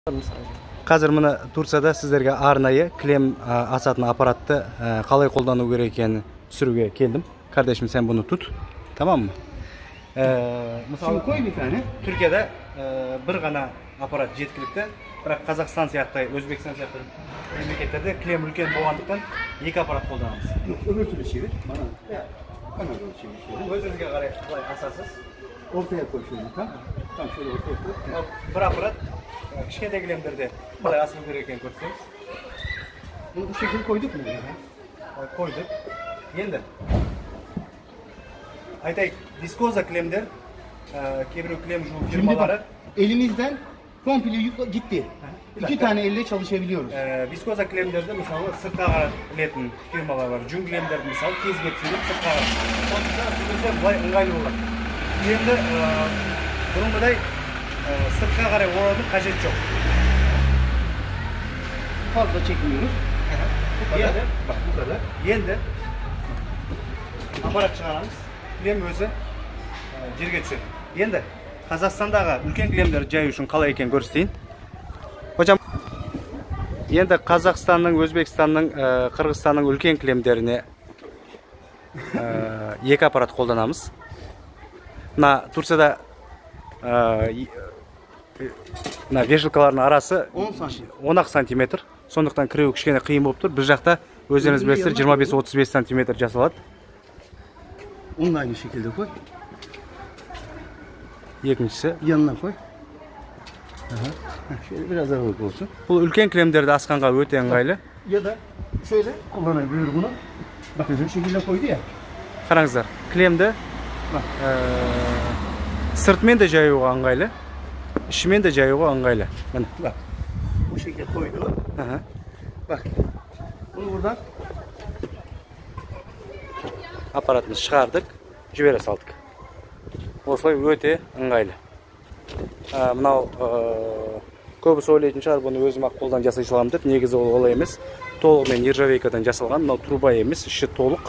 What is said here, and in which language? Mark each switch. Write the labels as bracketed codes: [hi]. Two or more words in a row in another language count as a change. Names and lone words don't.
[kk] Қазір мына Турцияда сіздерге арнайы клем асатын аппаратты қалай қолдану керек екенін түсіруге келдім. [tr] Kardeşim sen bunu tut. Tamam mı? Мысалы, Türkiye'de bir [kk] ғана аппарат жеткілікті. Бірақ Қазақстан сияқты, Өзбекстан сияқты мемлекеттерде клем үлкен болғандықтан екі аппарат қолданамыз. [tr] Öbür türlü çevir. Bana. [kk] Өзіңізге қарай қалай асасыз. [tr] Ortaya koy şöyle tam. Tam şöyle ortaya koy. [kk] Bir аппарат кішкентай кілемдерде қалай асылу керек екенін көрсетеміз. [tr] Bunu bu şekilde koyduk mu? Koyduk. [kk] Енді айтайық, вискоза клемдер, кейбір клем жуу фирмалары [tr] elimizden komple gitti. İki tane elle çalışabiliyoruz. [kk] Viskoza klemlerde мысалы сыртқа қаратылатын фирмалар бар. Жүн клемдерді мысалы тез кетсін деп сыртқа қарат. Сондықтан былай ыңғайлы болады. Клемді бұрынғыдай сыртқа қарай орадың қажет жоқ. [tr] Fazla çekmiyoruz. [kk] Енді, [tr] Bak bu kadar. [kk] енді аппарат шығарамыз. Клем өзі жерге түседі. Енді Қазақстандағы үлкен клемдер жаю үшін қалай екенін көрсетейін. Hocam, енді Қазақстанның, Өзбекстанның, Қырғызстанның үлкен клемдеріне екі аппарат қолданамыз. Мына Турцияда мына вешалкалардың арасы 10 сантиметр. Сондықтан кіреу кішкене қиын болып тұр. Бір жақта өздеріңіз білесіздер 25-35 сантиметр жасалады. [tr] Onu da aynı şekilde koy. [kk] Екіншісі [tr] Yanına koy. Şöyle biraz aralık olsun. [kk] бұл үлкен клемдерді асқанға өте ыңғайлы. [tr] Ya da şöyle kullanabilir bunu. Bakın şu şekilde koydu ya. [kk] Қараңыздар, клемді сыртмен де жаюға ыңғайлы, ішімен де жаюға ыңғайлы. Міне. [tr] Bak. Bu şekilde koydu. Bak. Bunu buradan [kk] аппаратымыз шығардық, жібере салдық. Осылай өте ыңғайлы. Мынау көбісі ойлайтын шығар, бұны өзім ақ қолдан жасай саламын деп. Негізі ол олай емес. Толығымен нержавейкадан жасалған. Мынау труба емес, іші толық.